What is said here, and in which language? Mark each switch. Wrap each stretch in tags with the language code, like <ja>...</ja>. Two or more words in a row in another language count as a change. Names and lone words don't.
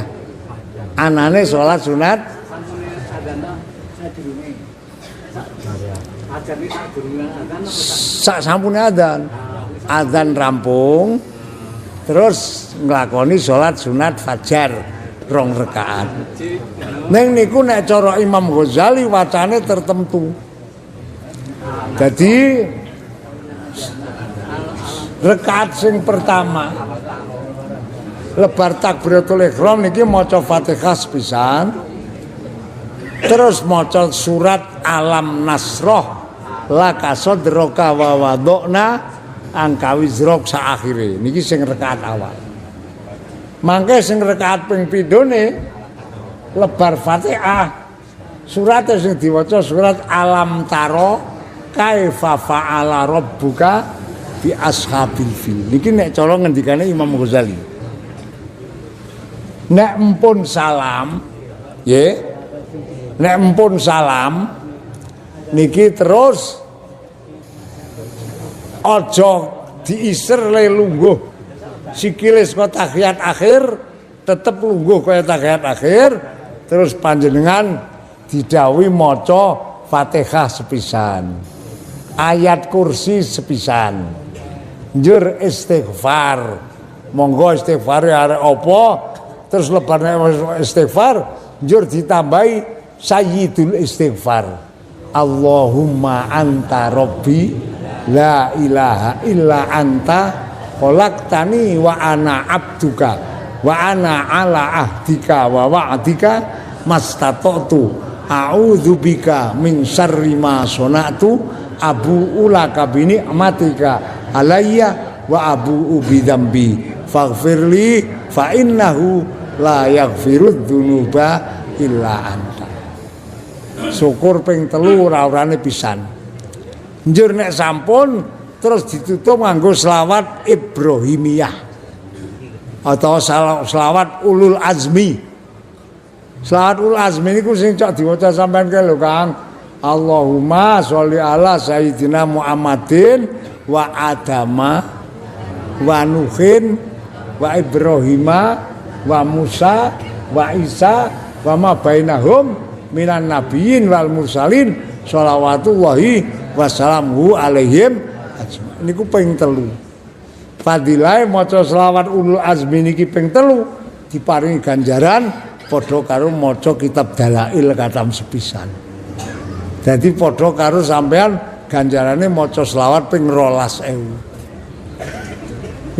<jv>Anane salat sunat sak sampune adzan. Adzan rampung terus nglakoni salat sunat fajar 2 rakaat. Ning niku nek cara Imam Ghazali wacane tertentu. Jadi rakaat sing pertama lebar takbiratul ihram niki maca Fatihah sepisan. Terus maca surat Alam Nasroh</jv> <ar>لك صدرك ووضعنا عنك وزرك saakhire.</ar> <jv>Niki sing rakaat awal. Mangke sing rakaat ping pindhone lebar Fatihah. Surat sing diwaca surat Alam Taro</jv> <ar>كيف فعل ربك بأصحاب الفيل.</ar> <jv>Niki nek cara ngendikane Imam Ghazali. Nek empun salam, nggih. Nek empun salam niki terus aja diiser le lungguh sikile saka tahiyat akhir tetep lungguh kaya tahiyat akhir terus panjenengan didhawuhi maca Fatihah sepisan ayat kursi sepisan njur istighfar monggo istighfar arek apa terus lebarne istighfar njur ditambahi</jv> <ar>سيد الاستغفار اللهم أنت ربي لا إله إلا أنت خلقتني وأنا عبدك وأنا على عهدك ووعدك ما استطعت أعوذ بك من شر ما صنعت أبوء لك بنعمتك علي وأبوء بذنبي فاغفر لي فإنه لا يغفر الذنوب إلا أنت.</ar> <jv>Syukur ping 3 ora-orane pisan. Njur nek sampun terus ditutup nganggo selawat Ibrahimiyah atau selawat ulul azmi. Selawat ulul azmi niku sing cok diwaca sampean ke lho Kang.</jv> <ar>اللهم صل على سيدنا محمد وآدم ونوح وإبراهيم وموسى وعيسى وما بينهم من النبيين والمرسلين صلوات الله وسلامه عليهم</ar> <jv>niku ping 3. Fadilahe maca selawat ulul azmi niki ping 3 diparingi ganjaran padha karo maca kitab dalail katam sepisan. Dadi padha karo sampean ganjarane maca selawat ping 12.000.</jv>